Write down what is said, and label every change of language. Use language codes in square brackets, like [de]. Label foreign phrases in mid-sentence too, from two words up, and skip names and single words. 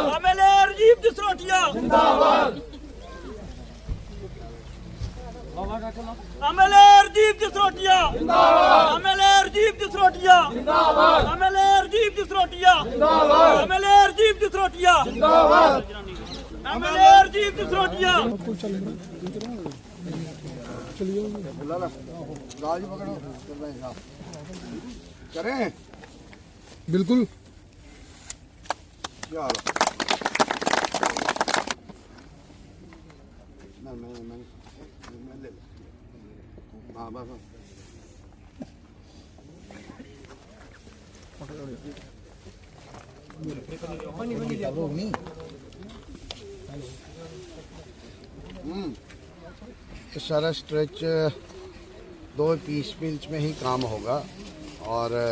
[hi] एमएलए राजीव जसरोटिया जिंदाबाद। एमएलए राजीव जसरोटिया जिंदाबाद। एमएलए राजीव जसरोटिया जिंदाबाद। एमएलए राजीव जसरोटिया जिंदाबाद। एमएलए राजीव जसरोटिया जिंदाबाद। एमएलए राजीव जसरोटिया करें बिल्कुल। हाँ बस ये सारा स्ट्रेच 2 पीस मिल्स में ही काम होगा और